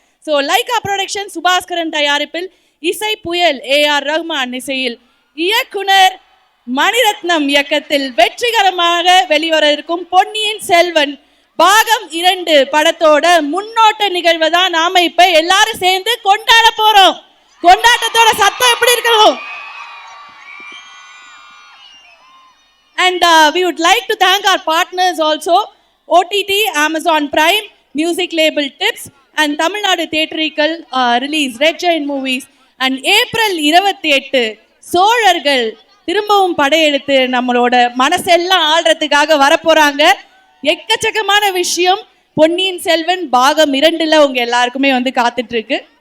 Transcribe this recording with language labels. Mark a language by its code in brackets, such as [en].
[ta] So Lyca production Subaskaran தயாரிப்பில் இசை புயல் AR ரஹ்மான் இசையில் இயக்குனர் மணிரத்னம் இயக்கத்தில் வெற்றிகரமாக வெளிவர இருக்கும் பொன்னியின் செல்வன் பாகம் 2 படத்தோட முன்னோட்ட நிகழ்வை தான் நாம இப்ப எல்லாரும் சேர்ந்து கொண்டாட போறோம். கொண்டாட்டத்தோட சத்தம் எப்படி இருக்கணும்? [en] And we would like to thank our partners also, OTT, Amazon Prime, music label Tips and Tamil Nadu Theatrical release Red Giant Movies. And [ta] April 28 சோழர்கள் திரும்பவும் படையெடுத்து நம்மளோட மனசெல்லாம் ஆள்றதுக்காக வரப்போறாங்க. எக்கச்சக்கமான விஷயம் பொன்னியின் செல்வன் பாகம் 2ல உங்க எல்லாருக்குமே காத்துட்டு இருக்கு.